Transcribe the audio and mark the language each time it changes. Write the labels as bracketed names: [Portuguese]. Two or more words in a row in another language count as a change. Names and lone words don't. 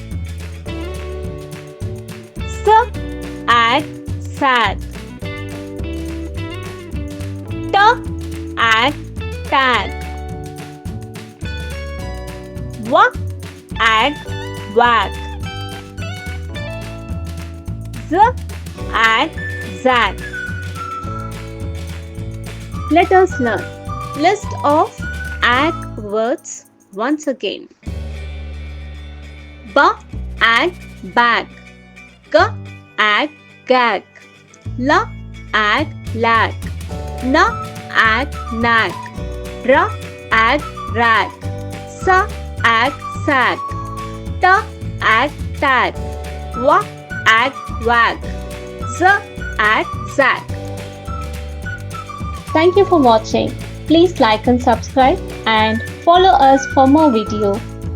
[English] S, ag, sag. T, ag, tag. W, ag, wag. Z, ag, zag. Let us learn list of ag words once again. B, ag, bag. G, ag, gag. L, ag, lag. N, ag, nag. R, ag, rag. S, ag, sag. T, ag, tag. W, ag, wag. Z, ag, zag. Thank you for watching. Please like and subscribe and follow us for more videos.